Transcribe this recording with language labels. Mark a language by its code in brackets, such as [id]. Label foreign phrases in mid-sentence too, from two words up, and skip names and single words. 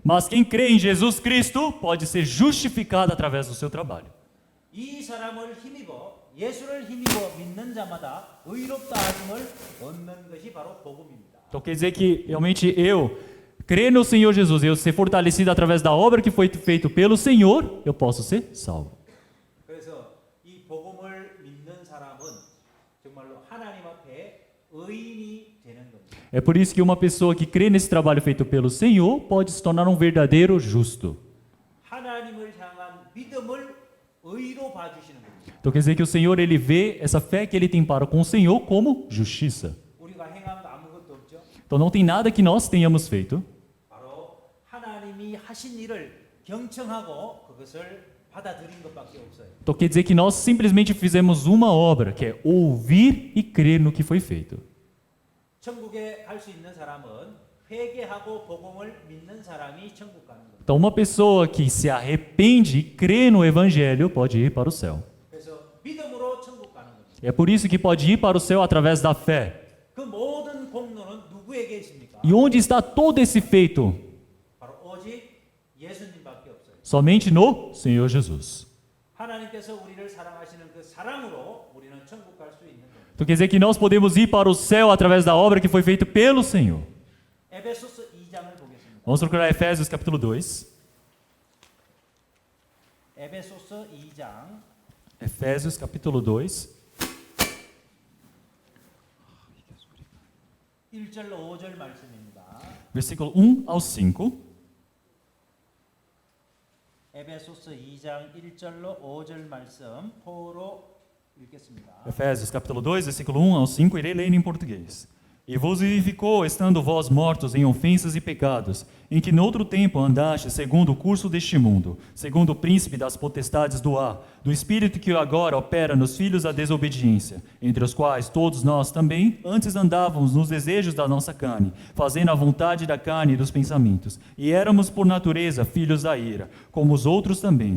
[pt] Mas quem crê em Jesus Cristo pode ser justificado através do seu trabalho. [ko] 이 사람을 힘입어 예수를 힘입어 믿는 자마다 의롭다 하심을 얻는 것이 바로 복음입니다. [pt] Então quer dizer que realmente eu crer no Senhor Jesus, eu ser fortalecido através da obra que foi feita pelo Senhor, eu posso ser salvo. [ko] 그래서 이 복음을 믿는 사람은 정말로 하나님 앞에 의인이 되는 겁니다. [pt] É por isso que uma pessoa que crê nesse trabalho feito pelo Senhor pode se tornar um verdadeiro justo. [ko] 하나님을 향한 믿음을 의로 봐주시는 겁니다. [pt] Então quer dizer que o Senhor ele vê essa fé que ele tem para com o Senhor como justiça. [ko] 우리가 행한 거 아무것도 없죠. [pt] Então não tem nada que nós tenhamos feito. [ko] 바로 하나님이 하신 일을 경청하고 그것을 받아들인 것밖에 없어요. [pt] Então quer dizer que nós simplesmente fizemos uma obra, que é ouvir e crer no que foi feito. [ko] 천국에 갈 수 있는 사람은 회개하고 복음을 믿는 사람이 천국 가는 겁니다. [pt] Então uma pessoa que se arrepende e crê no Evangelho pode ir para o céu. [ko] 그래서 믿음으로 천국 가는 겁니다. [pt] É por isso que pode ir para o céu através da fé. [ko] 그 모든 공로는 누구에게 있습니까? [pt] E onde está todo esse feito? [ko] 바로 오직 예수님밖에 없어요. [pt] Somente no Senhor Jesus. [ko] 하나님께서 우리를 사랑하시는 그 사랑으로 우리는 천국 갈 수 있는 겁니다. [pt] Então quer dizer que nós podemos ir para o céu através da obra que foi feita pelo Senhor. [ko] 에베소서 2장을 보겠습니다. [pt] Vamos procurar Efésios capítulo 2. [ko] 에베소서 2장 [pt] Efésios capítulo 2. [ko] 1절로 5절 말씀입니다. [pt] Versículo 1 ao 5. [ko] 에베소서 2장 1절로 5절 말씀 포로 읽겠습니다. [pt] Efésios capítulo 2, versículo 1 ao 5, irei ler em português. E vos vivificou, estando vós mortos em ofensas e pecados, em que noutro tempo andaste segundo o curso deste mundo, segundo o príncipe das potestades do ar, do espírito que agora opera nos filhos da desobediência, entre os quais todos nós também antes andávamos nos desejos da nossa carne, fazendo a vontade da carne e dos pensamentos, e éramos por natureza filhos da ira, como os outros também.